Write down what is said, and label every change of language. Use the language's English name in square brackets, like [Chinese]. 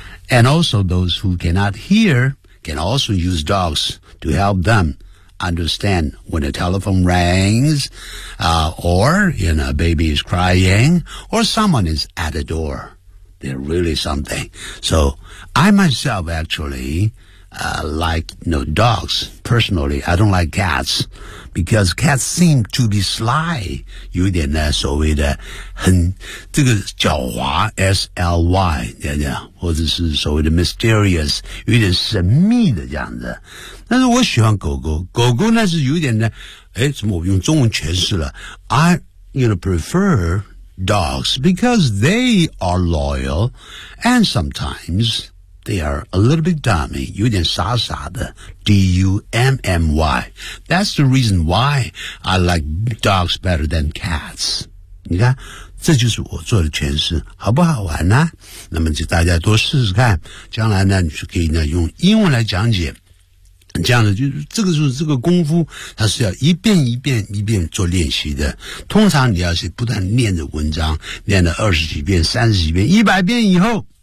[English] And also those who cannot hear can also use dogs to help them understand when a telephone rings, or, you know, a baby is crying, or someone is at a door. They're really something. So I myself actually like, you know, dogs. Personally, I don't like cats because cats seem to be sly. [Chinese] 有点呢，所谓的很这个狡猾 ，sly， 对不对？或者是所谓的 mysterious， 有点神秘的这样子。但是我喜欢狗狗，狗狗呢是有点呢，哎，怎么我用中文诠释了 ？ [English] I you know prefer dogs because they are loyal and sometimes. They are a little bit dummy, [Chinese] 有点傻傻的 [English] D-U-M-M-Y. That's the reason why I like dogs better than cats. [Chinese] 你看，这就是我做的诠释，好不好玩呢？那么就大家多试试看，将来呢，你就可以呢用英文来讲解。这样的就是这个就是这个功夫，它是要一遍一遍一遍做练习的。通常你要是不断念着文章，念了二十几遍、三十几遍、100遍以后。